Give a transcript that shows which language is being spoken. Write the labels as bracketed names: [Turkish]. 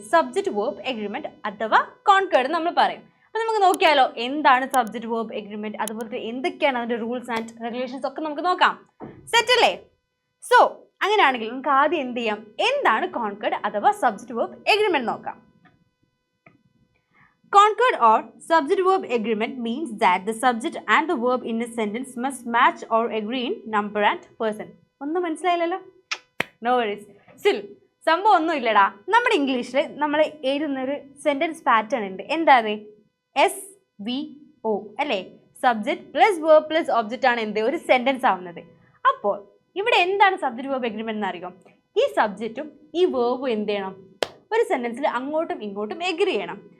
[Malayalam] Subject verb agreement അഥവാ concord നമ്മൾ പറയും. അപ്പോൾ നമുക്ക് നോക്കിയാലോ എന്താണ് സബ്ജക്റ്റ് വേർബ് എഗ്രിമെന്റ്, അതുപോലെ എന്തൊക്കെയാണ് അതിന്റെ [English] rules and regulations [Malayalam] ഒക്കെ നമുക്ക് നോക്കാം. സെറ്റ് അല്ലേ? സോ അങ്ങനെയാണെങ്കിൽ നമുക്ക് ആദ്യം എന്ത് ചെയ്യാം, എന്താണ് കോൺകേർഡ് അഥവാ സബ്ജക്റ്റ് വേർബ് എഗ്രിമെന്റ് നോക്കാം. [English] Concord or subject verb agreement means that the subject and the verb in a sentence must match or agree in number and person. [Malayalam] ഒന്നും മനസ്സിലായില്ലല്ലോ? [English] No worries. [Malayalam] സ്റ്റിൽ സംഭവം ഒന്നും ഇല്ലടാ. നമ്മുടെ ഇംഗ്ലീഷിൽ നമ്മൾ എഴുതുന്നൊരു സെൻറ്റൻസ് പാറ്റേൺ ഉണ്ട്. എന്താ അത്? SVO അല്ലേ? Subject plus verb plus object ആണ് എന്ത് ഒരു സെൻറ്റൻസ് ആവുന്നത്. അപ്പോൾ ഇവിടെ എന്താണ് സബ്ജക്റ്റ് വേർബ് എഗ്രിമെന്റ് എന്ന് അറിയാം. ഈ സബ്ജക്റ്റും ഈ വേർബും എന്ത് ചെയ്യണം, ഒരു സെൻറ്റൻസിൽ അങ്ങോട്ടും ഇങ്ങോട്ടും എഗ്രി ചെയ്യണം.